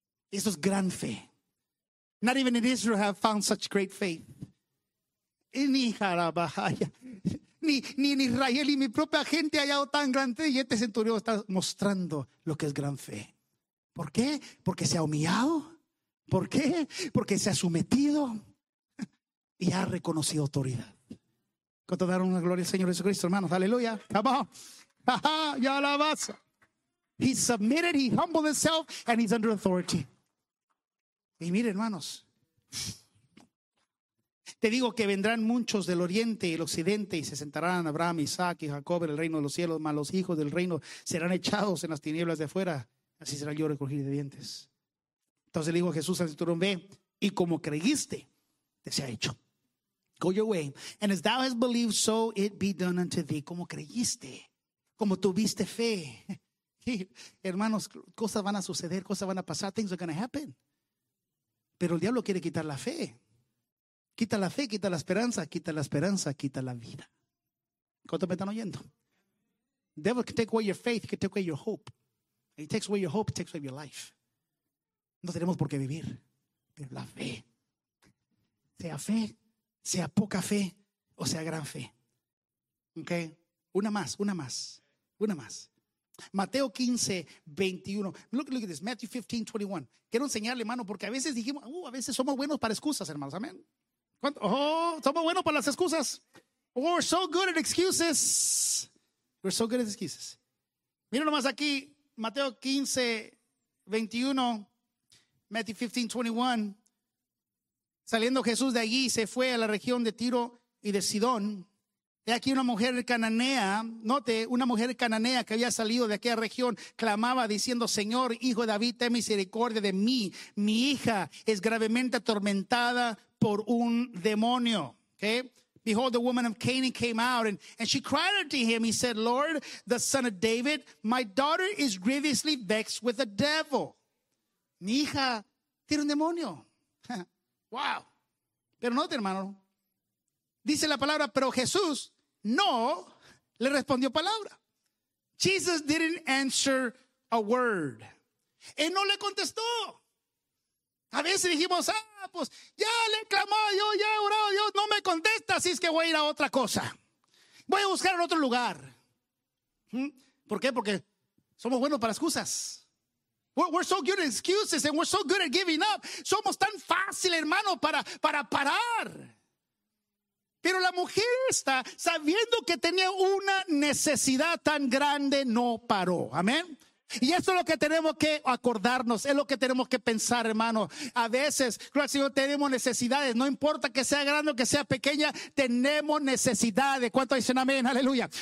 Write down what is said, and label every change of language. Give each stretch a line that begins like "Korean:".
Spanish: Eso es gran fe.
English: Not even in Israel have found such great faith.
Spanish: Ni en Israel y mi propia gente he hallado tan gran fe. Y este centurión está mostrando lo que es gran fe. ¿Por qué? Porque se ha humillado. ¿Por qué? Porque se ha sometido y ha reconocido autoridad. ¿Cuánto dar una gloria al Señor Jesucristo, hermanos? Aleluya. Come on. Ya alabas.
English: He submitted, he humbled himself, and he's under authority.
Spanish: Y mire, hermanos. Te digo que vendrán muchos del oriente y el occidente y se sentarán Abraham, Isaac y Jacob en el reino de los cielos, mas los hijos del reino serán echados en las tinieblas de afuera. Así será yo recogir de dientes. Entonces le dijo Jesús al centurión, ve, y como creíste, te sea hecho.
English: Go your way. And as thou hast believed, so it be done unto thee.
Spanish: Como creíste, como tuviste fe. Y, hermanos, cosas van a suceder, cosas van a pasar,
English: things are going to happen.
Spanish: Pero el diablo quiere quitar la fe. Quita la fe, quita la esperanza, quita la esperanza, quita la vida. ¿Cuántos me están oyendo?
English: The devil can take away your faith, can take away your hope. He takes away your hope, takes away your life.
Spanish: No tenemos por qué vivir, pero la fe, sea poca fe o sea gran fe. Ok, una más. Mateo 15, 21.
English: Look at this, Matthew 15, 21.
Spanish: Quiero enseñarle, hermano, porque a veces dijimos, a veces somos buenos para excusas, hermanos, amén. Oh, somos buenos para las excusas.
English: We're so good at excuses.
Spanish: We're so good at excuses. Mira nomás aquí, Mateo 15, 21. Matthew 15:21, saliendo Jesús de allí, se fue a la región de Tiro y de Sidón. He aquí una mujer cananea, note, una mujer cananea que había salido de aquella región, clamaba diciendo, Señor, hijo de David, ten misericordia de mí. Mi hija es gravemente atormentada por un demonio. Okay?
English: Behold, the woman of Canaan came out and she cried unto him. He said, Lord, the son of David, my daughter is grievously vexed with the devil.
Spanish: Mi hija tiene un demonio. Wow. Pero note, hermano. Dice la palabra, pero Jesús no le respondió palabra.
English: Jesus didn't answer a word.
Spanish: Él no le contestó. A veces dijimos, pues ya le he clamado a Dios, ya he orado a Dios, no me contesta, así es que voy a ir a otra cosa. Voy a buscar en otro lugar. ¿Por qué? Porque somos buenos para excusas.
English: We're so good at excuses and we're so good at giving up.
Spanish: Somos tan fácil, hermano, para parar. Pero la mujer está sabiendo que tenía una necesidad tan grande, no paró. Amén. Y esto es lo que tenemos que acordarnos, es lo que tenemos que pensar, hermano. A veces, gloria al Señor, tenemos necesidades. No importa que sea grande o que sea pequeña, tenemos necesidades. ¿Cuánto dicen amén? Aleluya.